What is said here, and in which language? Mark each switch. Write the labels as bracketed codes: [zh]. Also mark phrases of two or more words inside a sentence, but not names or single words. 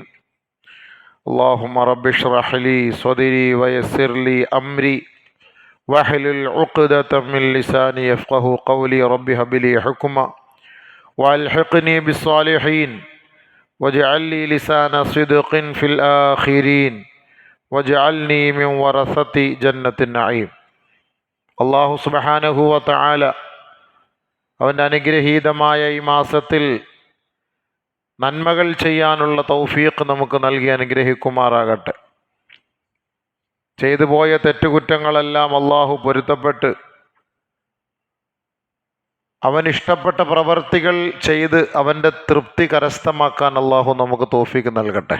[ar] اللهم رب اشرح لي صدري ويسر لي أمري واحلل عقدة من لساني يفقه قولي. رب هب لي حكما والحقني بالصالحين واجعل لي لسان صدق في الآخرين واجعلني من ورثة جنة النعيم. الله سبحانه وتعالى [ml] അവൻ്റെ അനുഗ്രഹീതമായ ഈ മാസത്തിൽ നന്മകൾ ചെയ്യാനുള്ള തൗഫീഖ് നമുക്ക് നൽകി അനുഗ്രഹിക്കുമാറാകട്ടെ. ചെയ്തു പോയ തെറ്റുകുറ്റങ്ങളെല്ലാം അള്ളാഹു പൊരുത്തപ്പെട്ട് അവൻ ഇഷ്ടപ്പെട്ട പ്രവർത്തികൾ ചെയ്ത് അവൻ്റെ തൃപ്തി കരസ്ഥമാക്കാൻ അള്ളാഹു നമുക്ക് തൗഫീഖ് നൽകട്ടെ.